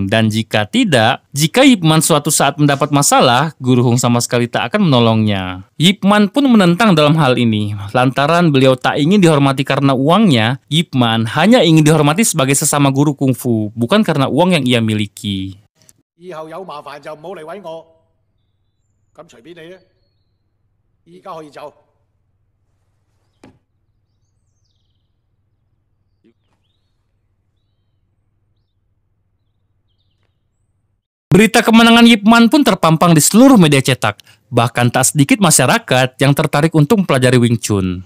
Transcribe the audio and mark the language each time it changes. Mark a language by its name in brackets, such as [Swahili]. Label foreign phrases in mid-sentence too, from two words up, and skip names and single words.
[Indonesian] Dan jika tidak, jika Ip Man suatu saat mendapat masalah, Guru Hong sama sekali tak akan menolongnya. Ip Man pun menentang dalam hal ini. Lantaran beliau tak ingin dihormati karena uangnya, Ip Man hanya ingin dihormati sebagai sesama guru kungfu, bukan karena uang yang ia miliki. [Cantonese] 以後有麻煩就唔好嚟搵我，咁隨便你啊！依家可以走。 [Indonesian] Berita kemenangan Ip Man pun terpampang di seluruh media cetak. Bahkan tak sedikit masyarakat yang tertarik untuk mempelajari Wing Chun.